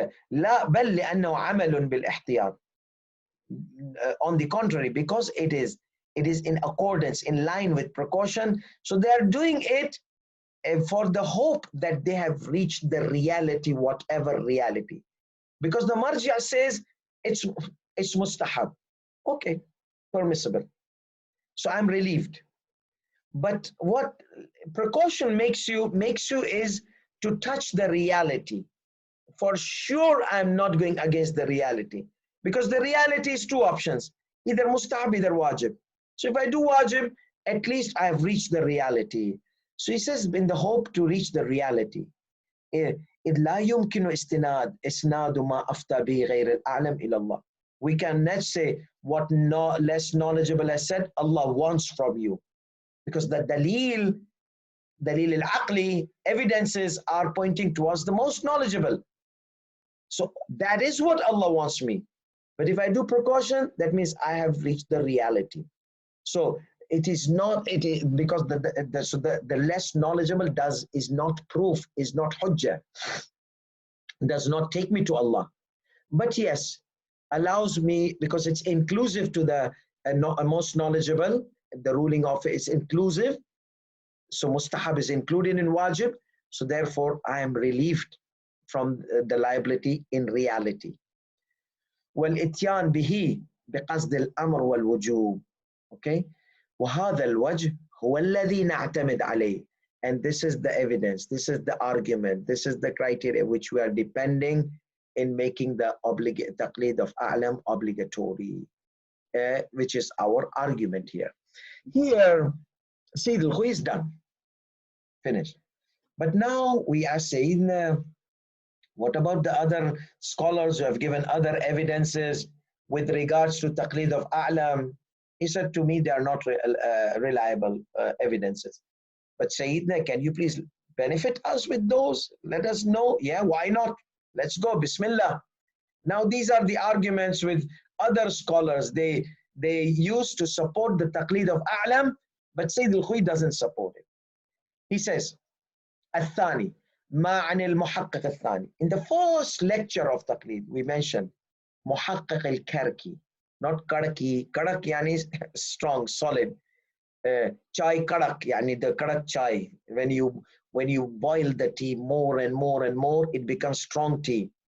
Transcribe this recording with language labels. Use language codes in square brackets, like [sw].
[ar] لا بل لأنه عمل بالاحتياط. [en] On the contrary, because it is in accordance, in line with precaution. So they are doing it for the hope that they have reached the reality, whatever reality. Because the marja says it's mustahab. Okay, permissible. So I'm relieved. But what precaution makes you is to touch the reality. For sure, I'm not going against the reality, because the reality is two options, either mustahab, either wajib. So if I do wajib, at least I have reached the reality. So he says, in the hope to reach the reality. [ar] لا يمكن إسناد ما أفتى به غير الأعلم إلى الله. [en] We cannot say what less knowledgeable has said, Allah wants from you. Because the dalil al-aqli, evidences are pointing towards the most knowledgeable. So that is what Allah wants me. But if I do precaution, that means I have reached the reality. So it is not, because the less knowledgeable is not proof, is not hujjah, does not take me to Allah. But yes, allows me, because it's inclusive to the most knowledgeable, the ruling of it is inclusive. So mustahab is included in wajib. So therefore, I am relieved from the liability in reality. [ar] والإتيان به بقصد الأمر والوجوب. [en] Okay. [ar] وهذا الوجه هو الذي نعتمد عليه. [en] And this is the evidence, this is the argument, this is the criteria which we are depending in making the taqlid of a'lam obligatory, which is our argument here. Here, Sayyid al-Khuy is done, finished. But now we are saying, what about the other scholars who have given other evidences with regards to taqlid of a'lam? He said to me, they are not reliable evidences. But Sayyidina, can you please benefit us with those? Let us know. Yeah, why not? Let's go. Bismillah. Now, these are the arguments with other scholars. They used to support the taqlid of A'lam, but Sayyid al-Khuy doesn't support it. He says, [ar] الثاني ما عن المحقق الثاني. [en] In the first lecture of taqlid, we mentioned محقق الكركي, not karaki. Karak yani strong, solid. Chai karak yani the karak chai. When you boil the tea more and more and more, it becomes strong tea.